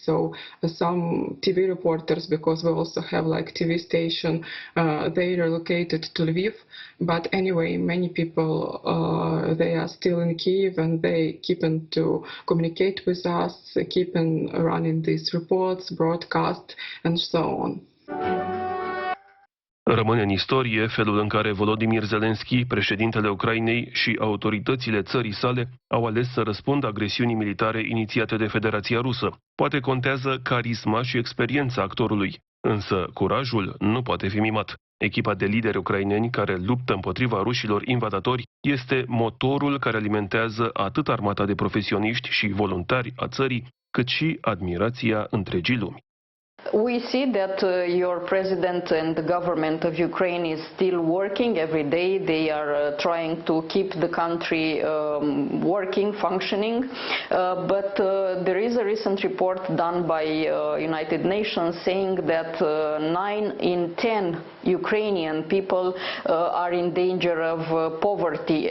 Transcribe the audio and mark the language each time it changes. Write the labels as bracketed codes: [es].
[en] So some TV reporters, because we also have like TV station, they relocated to Lviv. But anyway, many people they are still in Kiev, and they keep to communicate with us, keep running these reports, broadcast, and so on. [ro] Rămâne în istorie felul în care Volodymyr Zelensky, președintele Ucrainei, și autoritățile țării sale au ales să răspundă agresiunii militare inițiate de Federația Rusă. Poate contează carisma și experiența actorului, însă curajul nu poate fi mimat. Echipa de lideri ucraineni care luptă împotriva rușilor invadatori este motorul care alimentează atât armata de profesioniști și voluntari a țării, cât și admirația întregii lumi. [en] We see that your president and the government of Ukraine is still working every day. They are trying to keep the country working, functioning. But there is a recent report done by United Nations saying that 9 in 10 Ukrainian people are in danger of poverty.